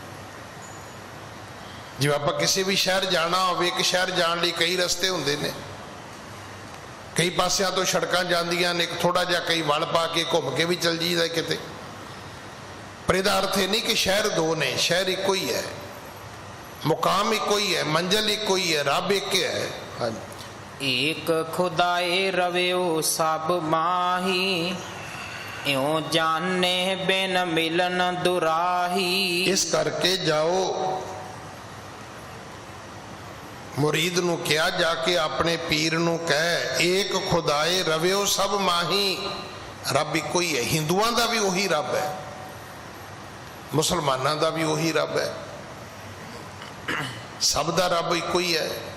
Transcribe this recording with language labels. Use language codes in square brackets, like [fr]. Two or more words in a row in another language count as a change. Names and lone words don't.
[pa] ਜਿਵੇਂ ਆਪਾਂ ਕਿਸੇ ਵੀ ਸ਼ਹਿਰ ਜਾਣਾ ਹੋਵੇ, ਇੱਕ ਸ਼ਹਿਰ ਜਾਣ ਲਈ ਕਈ ਰਸਤੇ ਹੁੰਦੇ ਨੇ, ਕਈ ਪਾਸਿਆਂ ਤੋਂ ਸੜਕਾਂ ਜਾਂਦੀਆਂ ਨੇ, ਥੋੜਾ ਜਿਹਾ ਕਈ ਵਲ ਪਾ ਕੇ ਘੁੰਮ ਕੇ ਵੀ ਚਲ ਜੀਦਾ ਕਿਤੇ। ਪਰ ਇਹਦਾ ਅਰਥ ਇਹ ਨਹੀਂ ਕਿ ਸ਼ਹਿਰ ਦੋ ਨੇ, ਸ਼ਹਿਰ ਇੱਕੋ ਹੀ ਹੈ, ਮੁਕਾਮ ਇੱਕੋ ਹੀ ਹੈ, ਮੰਜ਼ਿਲ ਇੱਕੋ ਹੀ ਹੈ, ਰੱਬ ਇੱਕ ਹੈ। ਹਾਂਜੀ। ਏਕ ਖੁਦਾਏ ਰਵਿਓ ਸਭ ਮਾਹੀ ਇਉ ਜਾਨੇ ਬਿਨ ਮਿਲਨ ਦੁਰਾਹੀ। ਇਸ ਕਰਕੇ ਜਾਓ, ਮੁਰੀਦ ਨੂੰ ਕਿਹਾ ਜਾ ਕੇ ਆਪਣੇ ਪੀਰ ਨੂੰ ਕਹਿ ਏਕ ਖੁਦਾਏ ਰਵਿਓ ਸਭ ਮਾਹੀ। ਰੱਬ ਇੱਕੋ ਹੀ ਹੈ। ਹਿੰਦੂਆਂ ਦਾ ਵੀ ਉਹੀ ਰੱਬ ਹੈ, ਮੁਸਲਮਾਨਾਂ ਦਾ ਵੀ ਉਹੀ ਰੱਬ ਹੈ, ਸਭ ਦਾ ਰੱਬ ਇੱਕੋ ਹੀ ਹੈ।